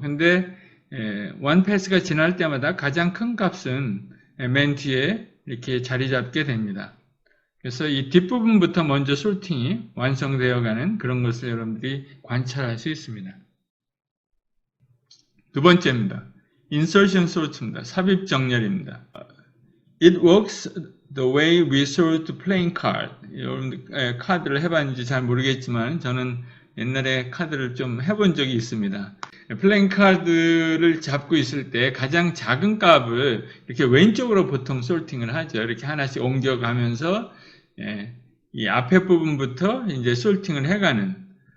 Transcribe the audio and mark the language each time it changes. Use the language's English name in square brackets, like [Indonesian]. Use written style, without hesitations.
[Korean] 근데 원 패스가 지날 때마다 가장 큰 값은 맨 뒤에 이렇게 자리 잡게 됩니다. 그래서 이 뒷부분부터 먼저 솔팅이 완성되어 가는 그런 것을 여러분들이 관찰할 수 있습니다. 두 번째입니다. 인설션 sort입니다. 삽입 정렬입니다. [English] It works the way we sort playing card. [Korean] 여러분 카드를 해봤는지 잘 모르겠지만 저는 옛날에 카드를 좀 해본 적이 있습니다. 플레잉 카드를 잡고 있을 때 가장 작은 값을 이렇게 왼쪽으로 보통 솔팅을 하죠. 이렇게 하나씩 옮겨가면서 이 앞에 부분부터 이제 솔팅을 해가는.